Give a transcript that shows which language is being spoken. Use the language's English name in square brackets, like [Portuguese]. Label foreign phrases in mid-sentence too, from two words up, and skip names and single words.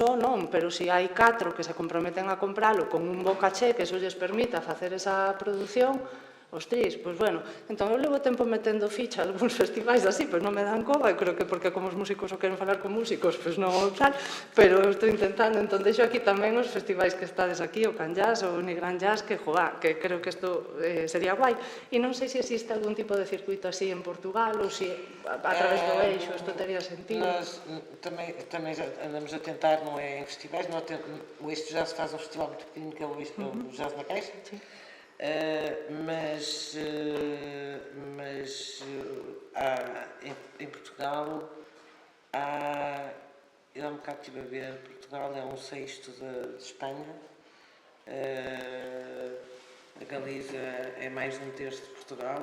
[Galician] só non, pero se hai 4 que se comprometen a compralo con un bo caché que eso lles permita facer esa produción, ostris, pois bueno, entón eu levo tempo metendo ficha a algúns festivais así, pois non me dan cova, creo que porque como os músicos o queren falar con músicos, pois non tal, pero eu estou intentando, entón deixo aquí tamén os festivais que estades aquí, o Can Jazz, o Unigran Jazz, que joá, que creo que isto sería guai, e non sei se existe algún tipo de circuito así en Portugal, ou se a través do Eixo isto teria sentido. [Portuguese] Nós também andamos a tentar, não é em festivais, o Eixo já se faz um festival muito pequeno, que é o Jazz na Caixa, mas em Portugal eu há um bocado estive a ver, Portugal é 1/6 de Espanha, a Galiza é mais de 1/3 de Portugal.